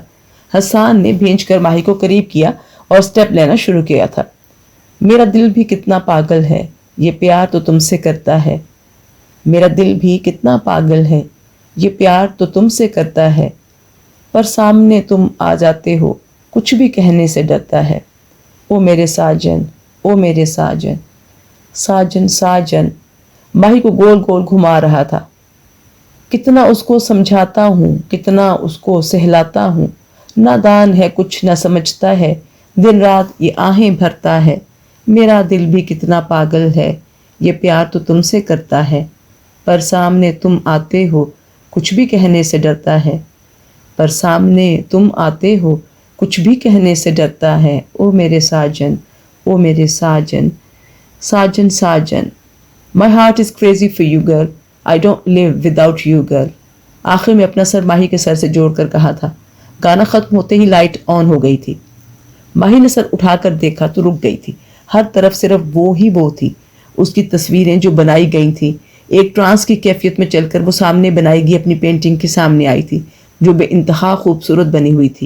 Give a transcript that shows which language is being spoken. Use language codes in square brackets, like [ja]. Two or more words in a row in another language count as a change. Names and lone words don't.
[ur] حسان نے بھینچ کر ماہی کو قریب کیا اور سٹیپ لینا شروع کیا تھا۔ میرا دل بھی کتنا پاگل ہے، یہ پیار تو تم سے کرتا ہے، میرا دل بھی کتنا پاگل ہے، یہ پیار تو تم سے کرتا ہے، پر سامنے تم آ جاتے ہو، کچھ بھی کہنے سے ڈرتا ہے، او میرے ساجن، او میرے ساجن، ساجن ساجن۔ ماہی کو گول گول گھما رہا تھا۔ کتنا اس کو سمجھاتا ہوں، کتنا اس کو سہلاتا ہوں، نادان ہے کچھ نہ سمجھتا ہے، دن رات یہ آہیں بھرتا ہے، میرا دل بھی کتنا پاگل ہے، یہ پیار تو تم سے کرتا ہے، پر سامنے تم آتے ہو، کچھ بھی کہنے سے ڈرتا ہے، پر سامنے تم آتے ہو، کچھ بھی کہنے سے ڈرتا ہے، او میرے ساجن، او میرے ساجن، ساجن ساجن۔ [en] My heart is crazy for you girl, I don't live without you girl۔ [ur] آخر میں اپنا سر ماہی کے سر سے جوڑ کر کہا تھا۔ گانا ختم ہوتے ہی لائٹ آن ہو گئی تھی۔ ماہی نے سر اٹھا کر دیکھا تو رک گئی تھی، ہر طرف صرف وہ تھی، اس کی تصویریں جو بنائی گئی تھیں، ایک ٹرانس کی کیفیت میں چل کر وہ سامنے بنائی گئی اپنی پینٹنگ کے سامنے آئی تھی جو بے انتہا خوبصورت بنی ہوئی تھی۔